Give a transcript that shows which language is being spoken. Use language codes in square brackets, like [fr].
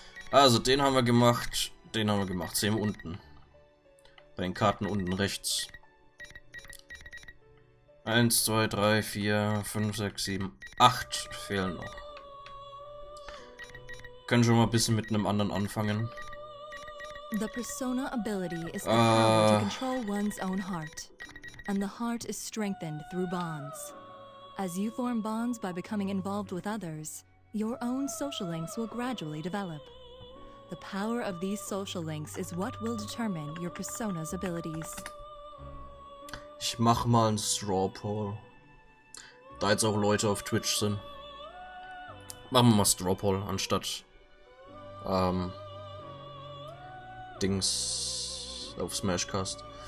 [de] Also, den haben wir gemacht, den haben wir gemacht. Sehen wir unten. Bei den Karten unten rechts. 1, 2, 3, 4, 5, 6, 7, 8 fehlen noch. Können schon mal ein bisschen mit einem anderen anfangen. [en] The persona ability is the power to control one's own heart, and the heart is strengthened through bonds. As you form bonds by becoming involved with others, your own social links will gradually develop. The power of these social links is what will determine your persona's abilities. [de] Ich mach mal einen Straw Poll. Da jetzt auch Leute auf Twitch sind. Machen wir mal Straw Poll anstatt Dings auf Smashcast.